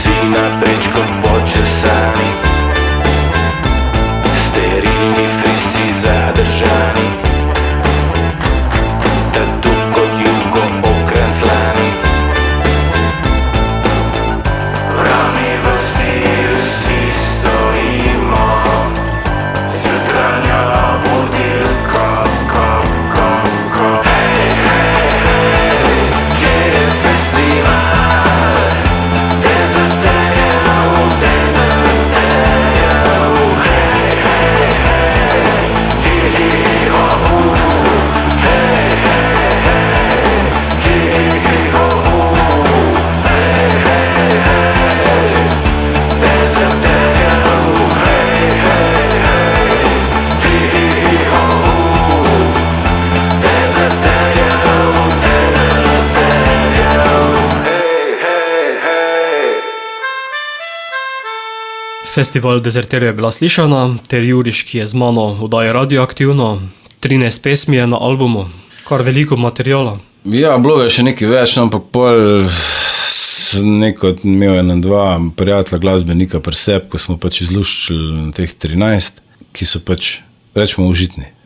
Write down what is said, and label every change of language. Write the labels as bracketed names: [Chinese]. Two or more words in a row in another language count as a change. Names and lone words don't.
[Slovenian] nad rečkom počesani, sterilni frisi zadržani, tatu kot jugo okrenclani. V rami vrsti vsi stojimo, zjutranja budilka, hej, hej, hej, kje je festival? Dezerterjev, hej, hej, hej, hi-hi-ho-hu, hej, hej, hej, hi-hi-ho-hu, hej, hej, hej, dezerterjev, hej, hej, hej, hi-hi-ho-hu, dezerterjev, hej, hej, hej. Festival Dezerterjev je bila slišana, ter Juriš, ki je z mano vdaje Radioaktivno, 13 pesmi je na albumu, kar veliko materijala. Ja, bilo je še nekaj več, no, ampak pol imel ena dva prijatelja glasbenika pri sebi, ko smo pač izluščili teh 13, ki so pač, rečemo, užitni.